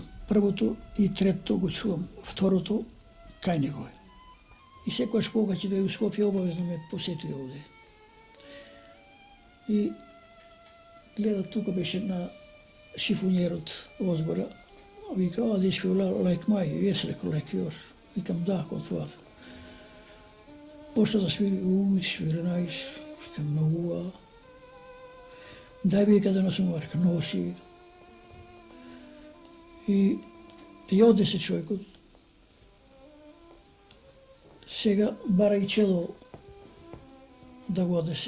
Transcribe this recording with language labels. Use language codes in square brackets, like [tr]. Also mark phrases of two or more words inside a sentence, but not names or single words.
[mk] Првото и третото го чувам, второто кај него е. И секојаш кога ќе дојде у Скопје, обавезно ме посетува овде. И гледа, тука беше на шифонерот Озбора. Вика, [en] this feel like mine. Yes, like yours. [mk] Викам, да, како твојата. Почна да свири, [en] it's very nice. [mk] Викам, многу. Дај вика да носим, вика, носи. И оде се човекот. Сега бара и чело да го одесе.